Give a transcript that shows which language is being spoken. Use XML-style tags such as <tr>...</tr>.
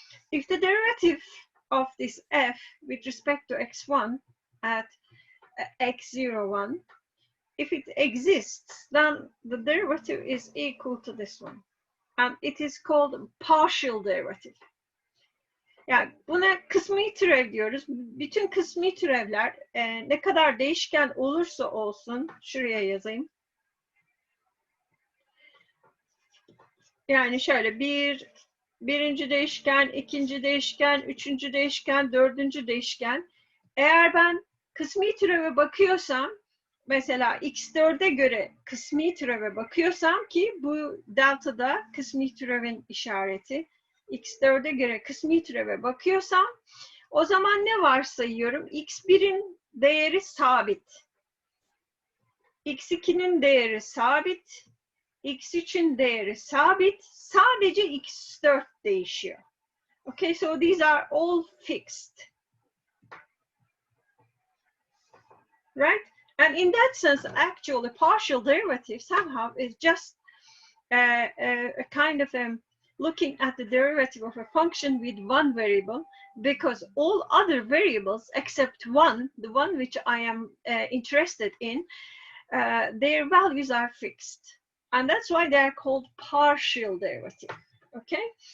<en>If the derivative of this f with respect to x1 at x01, if it exists, then the derivative is equal to this one. And it is called partial derivative.</en> <tr>Yani buna kısmi türev diyoruz. Bütün kısmi türevler ne kadar değişken olursa olsun, şuraya yazayım. Yani şöyle birinci değişken, ikinci değişken, üçüncü değişken, dördüncü değişken. Eğer ben kısmi türeve bakıyorsam, mesela x4'e göre kısmi türeve bakıyorsam ki bu delta'da kısmi türevin işareti, x4'e göre kısmi türeve bakıyorsam, o zaman ne varsayıyorum? x1'in değeri sabit, x2'nin değeri sabit, x3'ün değeri sabit, sadece x4 değişiyor.</tr> <en>Okay, so these are all fixed. Right? And in that sense, actually, partial derivative somehow is just a kind of looking at the derivative of a function with one variable, because all other variables except one, the one which I am interested in, their values are fixed. And that's why they are called partial derivative. Okay?</en>